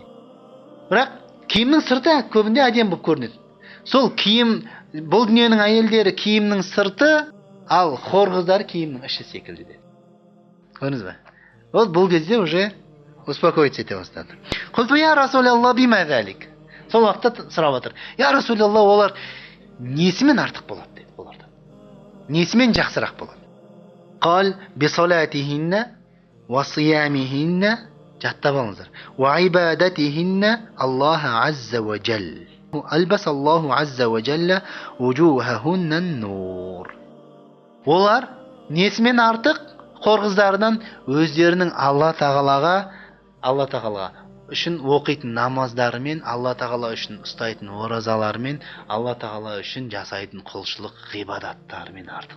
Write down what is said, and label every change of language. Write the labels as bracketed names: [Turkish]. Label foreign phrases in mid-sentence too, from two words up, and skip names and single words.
[Kazakh] Бірақ киімнің сырты көбінде әдемі болып көрінеді. Сол киім, бұл дүниенің әйелдері киімнің сырты, ал хор қыздар киімнің іші секілді деді. Көрдіңіз бе? Ол бұл кезде [Russian] уже успокоиться [Kazakh] ете бастады. [Arabic] قلت يا رسول الله بما ذلك. [Kazakh] Сол уақытта сұрап отыр. [Arabic] يا رسول الله, [Kazakh] олар несімен артық болады деді олардан. Несімен жақсырақ болады? [Arabic] قال بصلاتهن وصيامهن, [Kazakh] жаттап алыңыздар. [Arabic] وعبادتهن الله عز وجل. ألبس الله عز وجل وجوههن نور. [Kazakh] Олар несімен артық? Хор қыздарынан өздерінің Алла тағалаға үшін оқитын намаздарымен, Алла тағала үшін ұстайтын оразаларымен, Алла тағала үшін жасайтын құлшылық ғибадаттарымен артық.